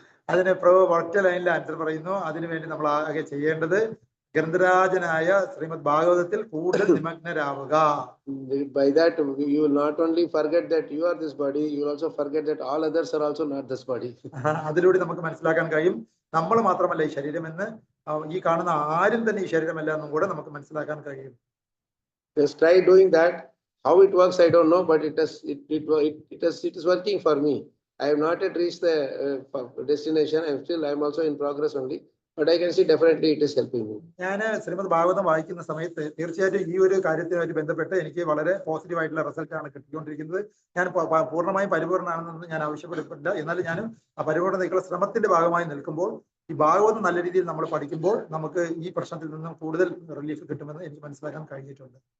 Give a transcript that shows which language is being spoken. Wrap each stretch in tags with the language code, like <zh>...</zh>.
<ml>അതിന് പ്രഭു ഒറ്റ ലൈനിൽ ആൻസർ പറയുന്നു. അതിനുവേണ്ടി നമ്മൾ ആകെ ചെയ്യേണ്ടത് ഗ്രന്ഥരാജനായ ശ്രീമദ് ഭാഗവതത്തിൽ കൂടുതൽ നിമഗ്നരാവുക.</ml> <en>By that you will not only forget that you are this body, you will also forget that all others are also not this body.</en> <ml>അതിലൂടെ നമുക്ക് മനസ്സിലാക്കാൻ കഴിയും നമ്മൾ മാത്രമല്ല ഈ ശരീരമെന്ന്, ഈ കാണുന്ന ആരും തന്നെ ഈ ശരീരമല്ല എന്നും കൂടെ നമുക്ക് മനസ്സിലാക്കാൻ കഴിയും.</ml> <en>Just try doing that. How it works, I don't know, but it is working for me. I have not yet reached the destination. I am also in progress only, but I can see definitely it is helping me.</en> <ml>ഞാൻ ശ്രീമദ് ഭാഗവതം വായിക്കുന്ന സമയത്ത് തീർച്ചയായിട്ടും ഈ ഒരു കാര്യത്തിനായിട്ട് ബന്ധപ്പെട്ട് എനിക്ക് വളരെ positive ആയിട്ടുള്ള റിസൾട്ട് ആണ് കിട്ടിക്കൊണ്ടിരിക്കുന്നത്. ഞാൻ പൂർണ്ണമായും പരിപൂർണ്ണമാണെന്ന് ഞാൻ ആവശ്യപ്പെട്ടില്ല. എന്നാലും ഞാനും ആ പരിപൂർണ്ണതയ്ക്കുള്ള ശ്രമത്തിന്റെ ഭാഗമായി നിൽക്കുമ്പോൾ ഈ ഭാഗവതം നല്ല രീതിയിൽ നമ്മൾ പഠിക്കുമ്പോൾ നമുക്ക് ഈ പ്രശ്നത്തിൽ നിന്നും കൂടുതൽ റിലീഫ് കിട്ടുമെന്ന് എനിക്ക് മനസ്സിലാക്കാൻ കഴിഞ്ഞിട്ടുണ്ട്.</ml>